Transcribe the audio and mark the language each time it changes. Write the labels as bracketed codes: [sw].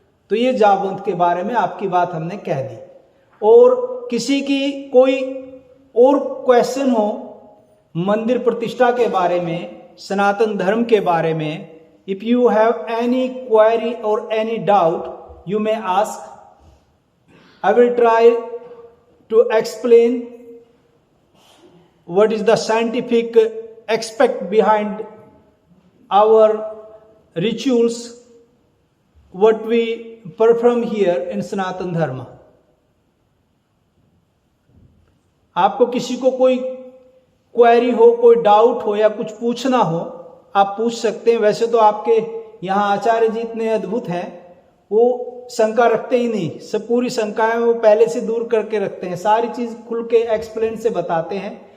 [hi] तो ये जाबवंत के बारे में आपकी बात हमने कह दी। और किसी की कोई और क्वेश्चन हो मंदिर प्रतिष्ठा के बारे में, सनातन धर्म के बारे में, [en] If you have any query or any doubt, you may ask. I will try to explain what is the scientific aspect behind our rituals, what we perform here in Sanatan Dharma. [hi] आपको किसी को कोई क्वेरी हो, कोई doubt हो या कुछ पूछना हो, आप पूछ सकते हैं। वैसे तो आपके यहाँ आचार्य जी इतने अद्भुत हैं, वो शंका रखते ही नहीं, सब पूरी शंकाएं वो पहले से दूर करके रखते हैं, सारी चीज खुल के एक्सप्लेन से बताते हैं।